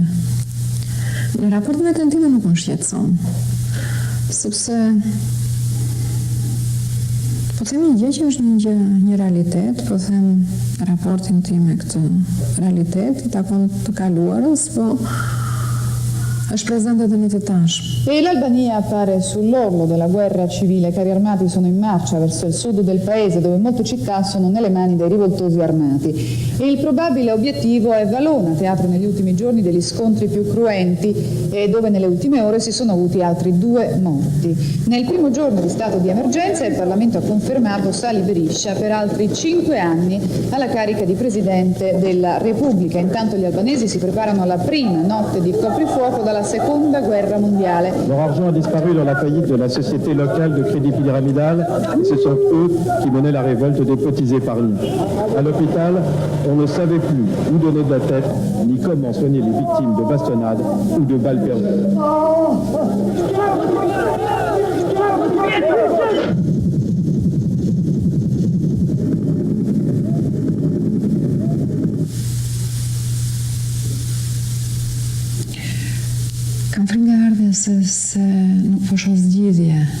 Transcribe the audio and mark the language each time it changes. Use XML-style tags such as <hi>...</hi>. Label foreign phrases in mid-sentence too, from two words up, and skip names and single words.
<sq>Në raport me të time nuk më shqetëson, sepse po themi një gjë që është një realitet, po them raportin tim me këtë realitet, I takon të kaluarës, po Është presente në të tashmë.</sq> <it>E l'Albania appare sull'orlo della guerra civile. Carri armati sono in marcia verso il sud del paese, dove molte città sono nelle mani dei rivoltosi armati. E il probabile obiettivo è Valona, teatro negli ultimi giorni degli scontri più cruenti e dove nelle ultime ore si sono avuti altri 2 morti. Nel primo giorno di stato di emergenza il Parlamento ha confermato Sali Beriscia per altri 5 anni alla carica di Presidente della Repubblica. Intanto gli albanesi si preparano alla prima notte di coprifuoco dalla Seconda Guerra Mondiale.</it> <fr>Leur argent a disparu dans la faillite de la société locale de crédit pyramidal et ce sont eux qui menaient la révolte des cotisés par nous. À l'hôpital, on ne savait plus où donner de la tête ni comment soigner les victimes de bastonnades ou de balles perdues.</fr> <sq>Kam frikë nga ardhja se nuk po shoh zgjidhje.</sq>